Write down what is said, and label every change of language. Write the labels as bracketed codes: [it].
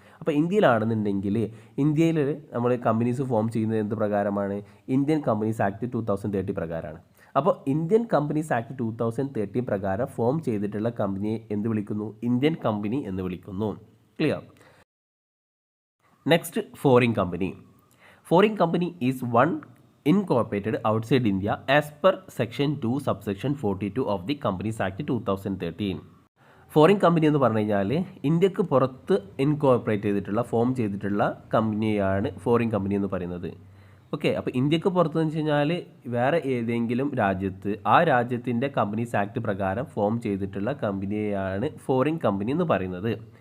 [ml] അപ്പോൾ ഇന്ത്യയിലാണെന്നുണ്ടെങ്കിൽ ഇന്ത്യയിൽ നമ്മൾ കമ്പനീസ് ഫോം ചെയ്യുന്നത് എന്ത് പ്രകാരമാണ്, ഇന്ത്യൻ കമ്പനീസ് ആക്ട് 2013 പ്രകാരമാണ്. അപ്പോൾ ഇന്ത്യൻ കമ്പനീസ് ആക്ട് 2013 പ്രകാരം ഫോം ചെയ്തിട്ടുള്ള കമ്പനിയെ എന്ത് വിളിക്കുന്നു, ഇന്ത്യൻ കമ്പനി എന്ന് വിളിക്കുന്നു. [en] Clear. Next foreign company. Foreign company is one incorporated outside India as per section 2 subsection 42 of the Companies Act 2013. [ml] Foreign company എന്ന് പറഞ്ഞു കഴിഞ്ഞാൽ ഇന്ത്യക്ക് പുറത്ത് ഇൻകോർപ്പറേറ്റ് ചെയ്തിട്ടുള്ള ഫോം ചെയ്തിട്ടുള്ള കമ്പനിയാണ് ഫോറിൻ കമ്പനി എന്ന് പറയുന്നത്. ഓക്കെ, അപ്പോൾ ഇന്ത്യക്ക് പുറത്തെന്ന് വെച്ച് കഴിഞ്ഞാൽ വേറെ ഏതെങ്കിലും രാജ്യത്ത് ആ രാജ്യത്തിൻ്റെ കമ്പനീസ് ആക്ട് പ്രകാരം ഫോം ചെയ്തിട്ടുള്ള കമ്പനിയെയാണ് ഫോറിൻ കമ്പനി എന്ന് പറയുന്നത്.